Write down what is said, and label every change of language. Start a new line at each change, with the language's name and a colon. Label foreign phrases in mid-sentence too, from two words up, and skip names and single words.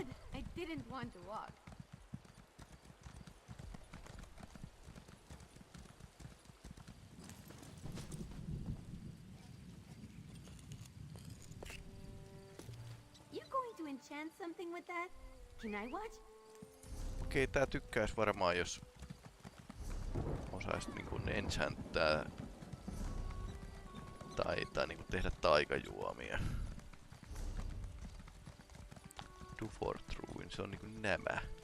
English: I didn't want to walk. You going to enchant something with that? Can I watch?
Finnish: Okei, tää tykkäis varmaan, jos osais niinku enchantää tai niinku tehdä taikajuomia. Dufortruin, se on niinku nämä.